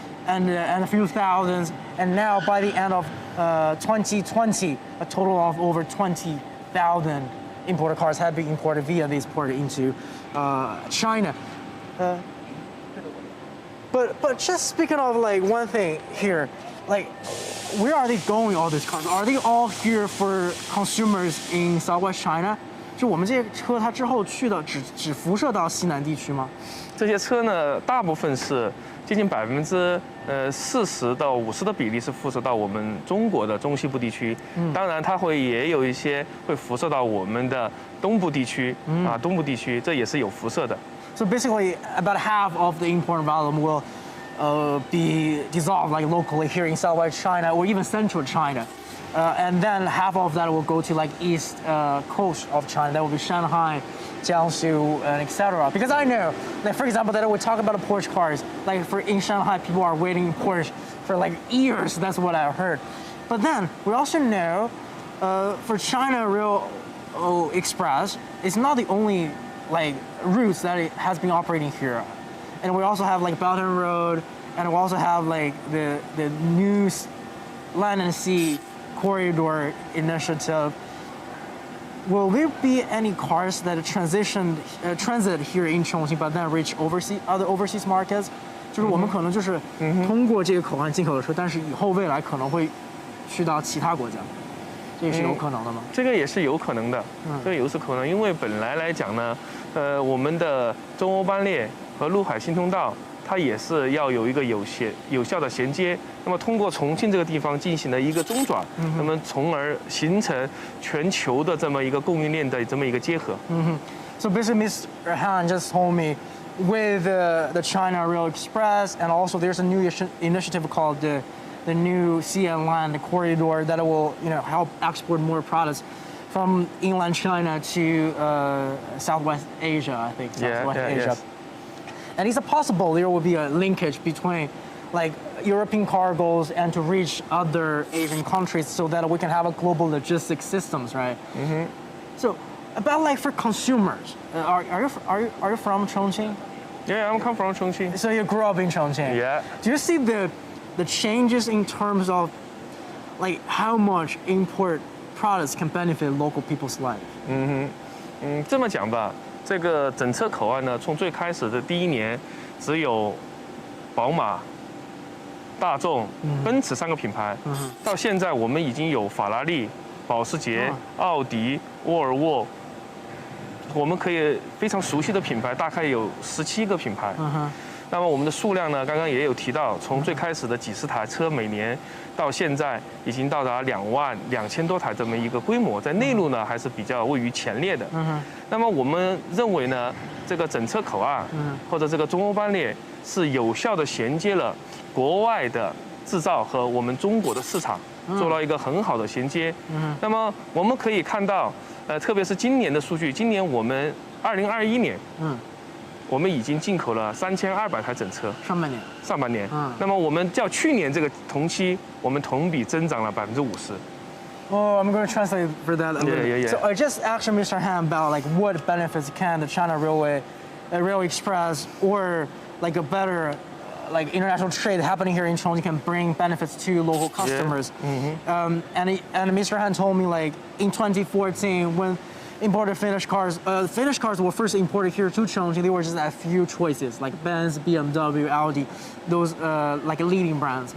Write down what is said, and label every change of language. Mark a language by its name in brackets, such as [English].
[English] and a few thousands, and now by the end of 2020, a total of over 20,000 imported cars have been imported via this port into China. But just speaking of like one thing here, like where are they going, all these cars? Are they all here for consumers in Southwest China? [Chinese] 就我们这些车，它之后去的只辐射到西南地区吗？这些车呢，大部分是接近40%到50%的比例是辐射到我们中国的中西部地区。当然，它也有一些会辐射到我们的东部地区东部地区这也是有辐射的。 [English] So basically, about half of the import volume will be dissolved like locally here in Southwest China or even Central China. And then half of that will go to like east coast of China. That will be Shanghai, Jiangsu, and etc. Because I know, like for example, that we talk about the Porsche cars. Like in Shanghai, people are waiting Porsche for like years. That's what I heard. But then we also know, for China Rail Express, it's not the only like routes that it has been operating here, and we also have like Belt and Road, and we also have like the new Land and Sea Corridor initiative. Will there be any cars that transit here in Chongqing but then reach other overseas markets? [Chinese] 就是我们可能就是通过这个口岸进口的车，但是以后未来可能会去到其他国家，这也是有可能的吗？这个也是有可能的，这个也是可能，因为本来来讲呢，我们的中欧班列和陆海新通道它也是要有一个有效的衔接。那么通过重庆这个地方进行了一个中转，那么从而形成全球的这么一个供应链的这么一个结合。 [English] So basically, Mr. Han just told me with the China Rail Express, and also there's a new initiative called the new Sea and Land Corridor that will help export more products from inland China to Southwest Asia, I think. Southwest Asia. Yes. And is it possible there will be a linkage between like European cargoes and to reach other Asian countries so that we can have a global logistics systems, right? So about like for consumers, are you from Chongqing? Yeah, I'm come from Chongqing. So you grew up in Chongqing. Yeah. Do you see the changes in terms of like how much import products can benefit local people's life? [Chinese] 这么讲吧，这个整车口岸呢，从最开始的第一年，只有宝马、大众、奔驰3个品牌，到现在我们已经有法拉利、保时捷、奥迪、沃尔沃，我们可以非常熟悉的品牌大概有17个品牌。那么我们的数量呢，刚刚也有提到，从最开始的几十台车每年，到现在已经到达22000多台这么一个规模，在内陆呢还是比较位于前列的。那么我们认为呢，这个整车口岸或者这个中欧班列是有效的衔接了国外的制造和我们中国的市场，做了一个很好的衔接。那么我们可以看到，特别是今年的数据，今年我们2021年，我们已经进口了3200台整车。上半年。那么我们较去年这个同期，我们同比增长了50%。 [English] Oh, I'm going to translate for that a little bit. Yeah. So I just asked Mr. Han about like what benefits can the China Rail Express or like a better like international trade happening here in Chongqing can bring benefits to local customers. And Mr. Han told me like in 2014 when imported Finnish cars were first imported here to Chongqing, there were just a few choices like Benz, BMW, Audi, those like leading brands.